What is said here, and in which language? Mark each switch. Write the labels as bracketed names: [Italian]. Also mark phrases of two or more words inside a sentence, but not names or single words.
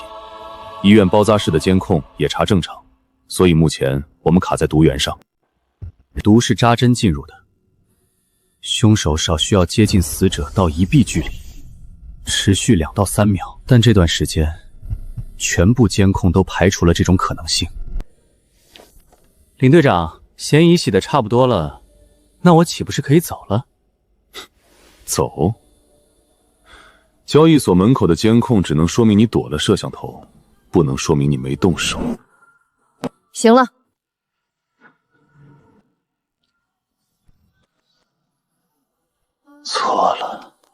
[Chinese] 醫院包紮室的監控也查正常，所以目前我們卡在毒源上。毒是扎針進入的，兇手少需要接近死者到1臂距離，持續2到3秒，但這段時間全部監控都排除了這種可能性。領隊長，嫌疑洗得差不多了，那我豈不是可以走了？走？交易所門口的監控只能說明你躲了攝像頭，不能說明你沒動手。行了。錯了。